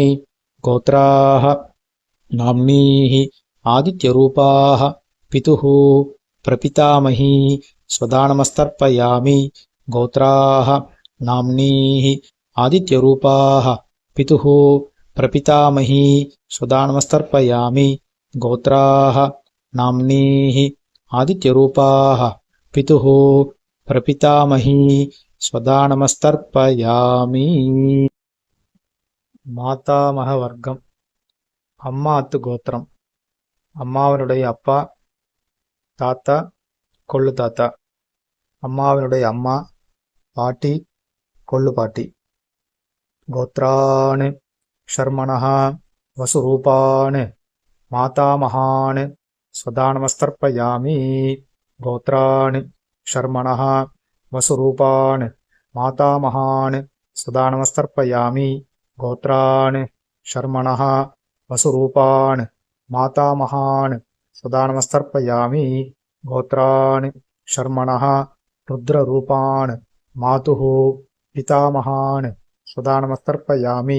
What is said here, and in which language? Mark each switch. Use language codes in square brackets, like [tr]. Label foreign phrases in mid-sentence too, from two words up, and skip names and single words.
[sa] गोत्राः नाम्नीः आदित्यरूपाः पितुः प्रपितामही स्वधा नमस्तर्पयामि गोत्राः नाम्नीः आदित्यरूपाः पितुः प्रपितामही स्वधा नमस्तर्पयामि गोत्राः नाम्नीः आदित्यरूपाः पितुः प्रपितामही स्वधा नमस्तर्पयामि [ta] மாதாமக வர்க்கம். அம்மாத்து கோத்திரம். அம்மாவினுடைய அப்பா, தாத்தா, கொள்ளு தாத்தா. அம்மாவினுடைய அம்மா, பாட்டி, கொள்ளு பாட்டி. [sa] गोत्रान् शर्मणः वसुरूपान् मातामहान् स्वधा नमस्तर्पयामि. गोत्रान् शर्मणः वसुरूपान् मातामहान् स्वधा नमस्तर्पयामि. गोत्रान् शर्मणः वसुरूपान् मातामहान् सदा नमस्तर्पयामि. गोत्रान् शर्मणः रुद्ररूपान् मातुः पितामहान् सदा नमस्तर्पयामि.